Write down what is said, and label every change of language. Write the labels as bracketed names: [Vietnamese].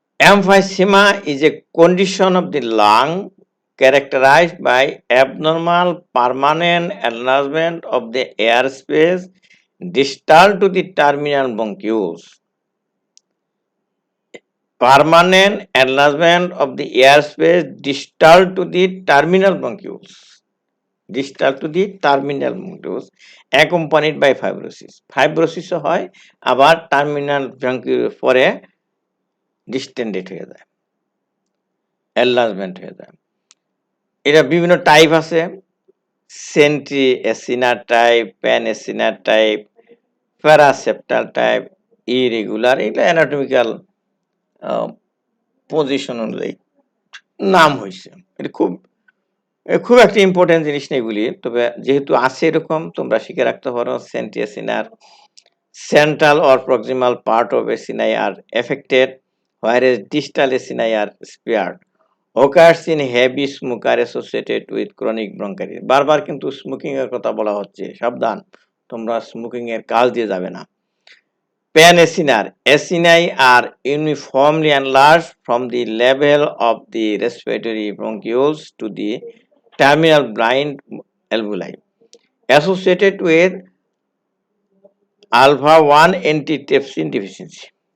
[English] Emphysema is a condition of the lung characterized by abnormal permanent enlargement of the airspace distal to the terminal bronchioles. Permanent enlargement of the airspace distal to the terminal bronchioles. Distal to the terminal bronchioles accompanied by fibrosis. [Bangla] Fibrosis হয় আবার terminal bronchioles পরে distended হয়ে যায়, enlargement হয়ে যায়। এটা বিভিন্ন type আছে, sentry এসিনার type, pan এসিনার type, প্যারাসেপ্টাল type, irregular, এগুলো অ্যানাটমিক্যাল পজিশন অনুযায়ী নাম হয়েছে। এটা খুব একটা ইম্পর্টেন্ট জিনিস না এগুলি, তবে যেহেতু আছে এরকম তোমরা শিখে রাখতে পারো। [English] Centriacinar central or proximal part of acini are affected, whereas distal acini are spared. Occurs in heavy smoker associated with chronic bronchitis. [Bangla] বারবার কিন্তু স্মোকিং এর কথা বলা হচ্ছে, সাবধান, তোমরা স্মোকিং এর কাজ দিয়ে যাবে না। [English] Pan acinar, acini are uniformly enlarged from the level of the respiratory bronchioles to the terminal blind alveoli, associated with alpha 1 antitrypsin deficiency.